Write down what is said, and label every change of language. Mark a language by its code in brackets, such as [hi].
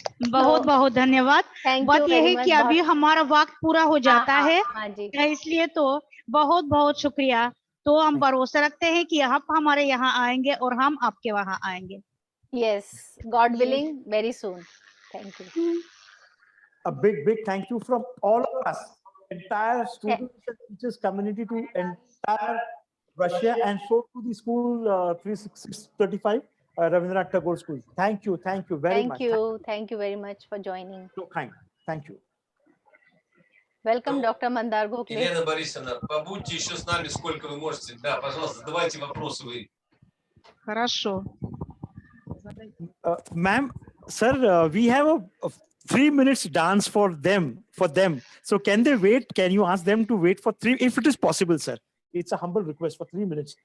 [hi] बहुत धन्यवाद। बात यह है कि अभी हमारा वक्त पूरा हो जाता है, इसलिए तो बहुत शुक्रिया। तो हम भरोसा रखते हैं कि आप हमारे यहाँ आएंगे और हम आपके वहाँ आएंगे। [en] Yes, god willing, very soon. Thank you. A big thank you from all of us, entire students and teachers community, to entire Russia, and so to the school 3635 Rabindranath Tagore School. Thank you very much. Thank you very much for joining. So kind. Thank you. Welcome, Dr. Mandar Gokhale. [ru] Елена Борисовна, побудьте еще с нами, сколько вы можете. Да, пожалуйста, задавайте вопросы вы. Хорошо. [en] Ma'am, sir, we have a 3 minutes dance for them. So can they wait? Can you ask them to wait for 3, if it is possible, sir? It's a humble request for 3 minutes.